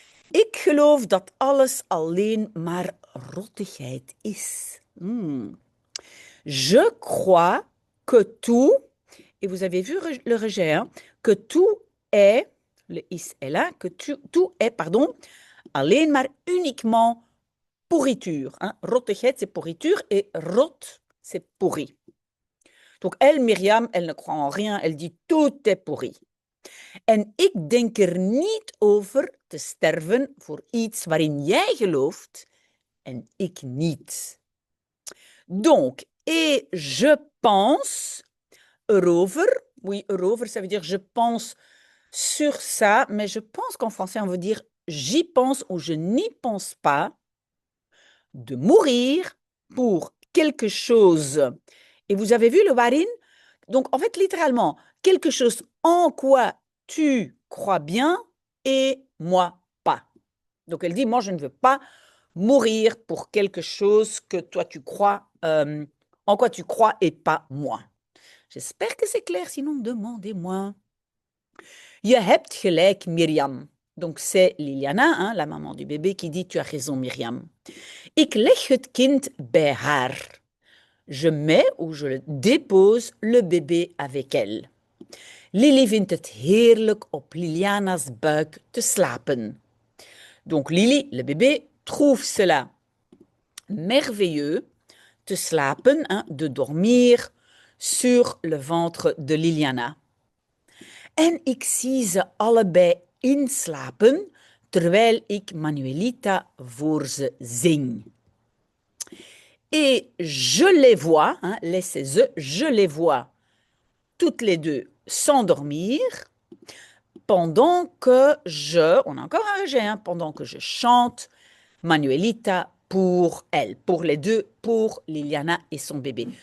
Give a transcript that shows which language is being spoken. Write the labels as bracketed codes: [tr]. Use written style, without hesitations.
[nl] Ik geloof dat alles alleen maar rottigheid is. [fr] Je crois que tout, et vous avez vu le rejet, hein, que tout est, le is est là, que tout est, pardon, [nl] alleen maar [fr] uniquement pourriture. Hein. Rottigheid, c'est pourriture, et rot, c'est pourri. Donc elle, Myriam, elle ne croit en rien, elle dit tout est pourri. [nl] En ik denk er niet over te sterven voor iets waarin jij gelooft en ik niet. [fr] Donc, et je pense erover. Oui, erover, ça veut dire je pense sur ça, mais je pense qu'en français, on veut dire j'y pense ou je n'y pense pas. De mourir pour quelque chose. Et vous avez vu le waarin? Donc, en fait, littéralement, quelque chose en quoi tu crois bien et moi pas. Donc, elle dit, moi, je ne veux pas mourir pour quelque chose que toi, tu crois, en quoi tu crois et pas moi. J'espère que c'est clair, sinon demandez-moi. [nl] Je hebt gelijk, [fr] Myriam. Donc, c'est Liliana, hein, la maman du bébé, qui dit, tu as raison, Myriam. [nl] Ik leg het kind bij haar. [fr] Je mets ou je dépose le bébé avec elle. [nl] Lily vindt het heerlijk op Liliana's buik te slapen. [fr] Donc Lily, le bébé, trouve cela merveilleux [nl] te slapen, [fr] hein, de dormir sur le ventre de Liliana. [nl] En ik zie ze allebei inslapen terwijl ik Manuelita voor ze zing. [fr] Et je les vois, hein, je les vois toutes les deux s'endormir pendant que on a encore un rejet, hein, pendant que je chante Manuelita pour elle, pour les deux, pour Liliana et son bébé.